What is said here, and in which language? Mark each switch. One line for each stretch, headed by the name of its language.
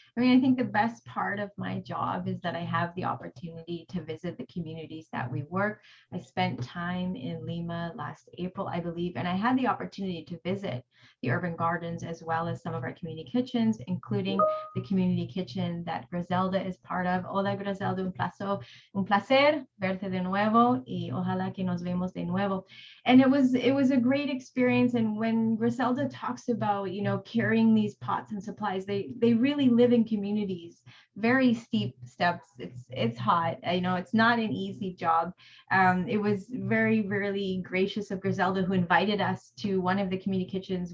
English: I mean, I think the best part of my job is that I have the opportunity to visit the communities that we work. I spent time in Lima last April, I believe, and I had the opportunity to visit the urban gardens as well as some of our community kitchens, including the community kitchen that Griselda is part of.
Spanish: Hola, Griselda, un placer verte de nuevo y ojalá que nos vemos de nuevo.
English: And it was a great experience. And when Griselda talks about, you know, carrying these pots and supplies, they really live in communities, very steep steps. It's hot. I know it's not an easy job. It was really gracious of Griselda, who invited us to one of the community kitchens.